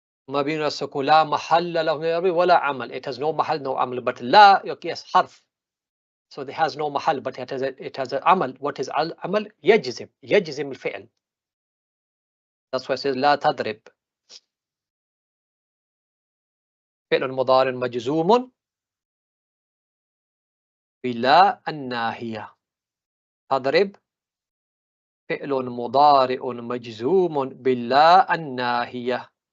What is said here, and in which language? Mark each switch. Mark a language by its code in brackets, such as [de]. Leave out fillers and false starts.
[ar] مبين السكون لا محل له من الإعراب ولا عمل. [en] It has no mahal, no amal. But la, yes, harf. So it has no mahal, but it has a amal. What is amal? [ar] يجزم الفعل. [en] That's why it says [ar] لا تضرب. فعل مضارع مجزوم بلا الناهية. تضرب فعل مضارع مجزوم بلا الناهية.